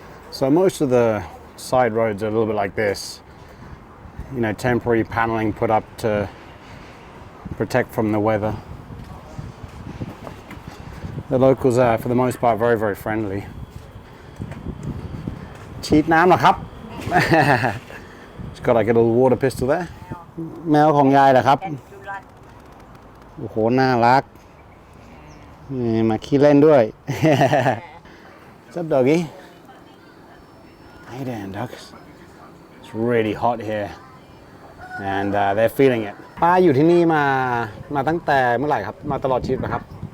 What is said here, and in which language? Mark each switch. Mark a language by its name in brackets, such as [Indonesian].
[English] So most of the side roads are a little bit like this, you know, temporary paneling put up to protect from the weather. The locals are, for the most part, very, very friendly. [Thai] ฉีดน้ำเหรอครับ [English] It's got like a little water pistol there. [Thai] แมวของยายเหรอครับ โอ้โหน่ารักมาขี้เล่นด้วย [English] What's up, doggy? Hey there, ducks. It's really hot here, and they're feeling it. [Thai] ป้าอยู่ที่นี่มาตั้งแต่เมื่อไหร่ครับมาตลอดชีวิตเหรอครับ